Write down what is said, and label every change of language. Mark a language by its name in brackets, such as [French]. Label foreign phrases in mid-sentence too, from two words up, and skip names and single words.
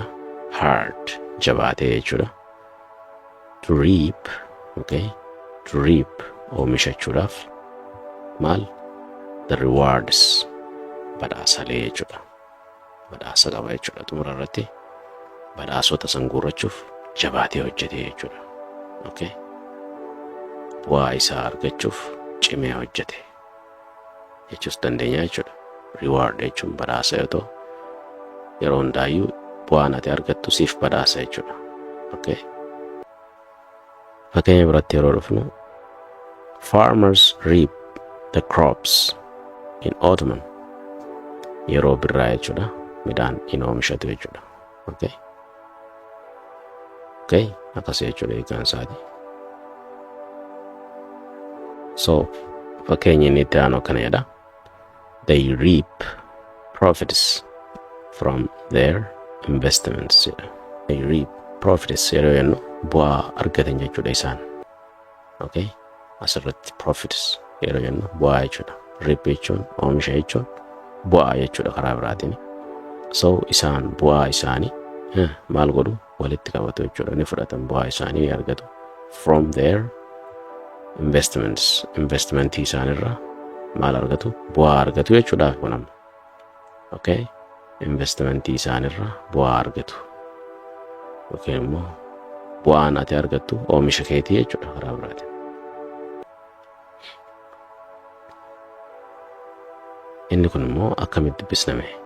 [Oromo] Hard jabaatee jechuudha. [English] To reap, okay, to reap [Oromo] oomishachuudhaaf maal [English] the rewards [Oromo] badhaasalee jechuudha. Badhaasa qaba jechuudha. Xumura irratti badhaasota san guurrachuuf jabaatee hojjetee jechuudha. Okay, bu'aa isaa argachuuf cimee hojjete jechuus dandeenya jechuudha. Reward jechuun badhaasa yoo ta'u, yeroo hundaayyuu bu'aan ati argattu siif badhaasa jechuudha. Okay, fakkeenya biratti yeroo dhufnu [English] farmers reap the crops in autumn, [Oromo] yeroo birraa jechuudha. Midhaan in oomishatu jechuudha. Okay, okay, akkas jechuudha hiikaan isaati. So fakkeenya inni itti aanu akkana jedha. [English] They reap profits from their investments. They reap profits [Oromo] yeroo jennu bu'aa argatan jechuudha isaan. Okay, asirratti profits yeroo jennu bu'aa jechuudha. Reap jechuun oomisha jechuun bu'aa jechuudha karaa biraatiin. So isaan bu'aa isaanii maal godhu walitti qabatu jechuudha. Ni fudhatan bu'aa isaanii ni argatu [English] from their investments. [Oromo] Investmentii isaanirraa maal argatu? Bu'aa argatu jechuudhaaf kunama. Okay, investmentii isaanirraa bu'aa argatu. Okay, immoo bu'aan ati argattu oomisha keetii jechuudha karaa biraatiin. Inni kun immoo akkamitti dubbisname?